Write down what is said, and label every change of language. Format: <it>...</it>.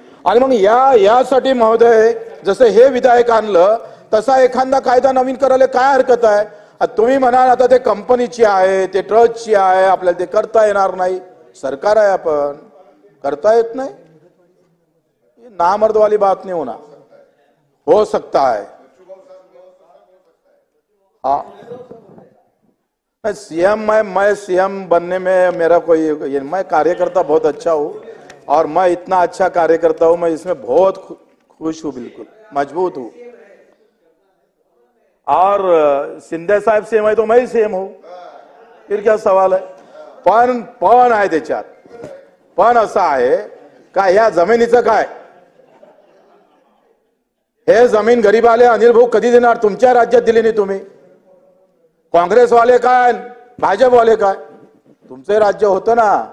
<mr>आणि मग यासाठी महोदय जसं हे विधेयक आणलं तसा एखादा कायदा नवीन करायला काय हरकत आहे? तुम्ही म्हणाल आता ते कंपनीची आहे, ते ट्रस्टची आहे, आपल्याला ते करता येणार नाही. सरकार आहे, आपण करता येत नाही,</mr> <hi>नामर्द वाली बात नहीं होना. हो सकता है. हाँ सीएम, मैं सीएम बनने में मेरा कोई, मैं कार्यकर्ता बहुत अच्छा हूँ और मैं इतना अच्छा कार्यकर्ता हूँ, मैं इसमें बहुत खुश हूँ, बिल्कुल मजबूत हूँ. और शिंदे साहेब सीएम है तो मैं ही सीएम हूँ, फिर क्या सवाल है?</hi> <mr>पण आहे त्याच्यात. पण असं आहे का या जमिनीचं काय? हे जमीन गरीबाले अनिल भाऊ कधी देणार? तुमच्या राज्यात दिली नाही तुम्ही. काँग्रेसवाले काय, भाजपवाले काय? तुमचे राज्य होतं ना.</mr>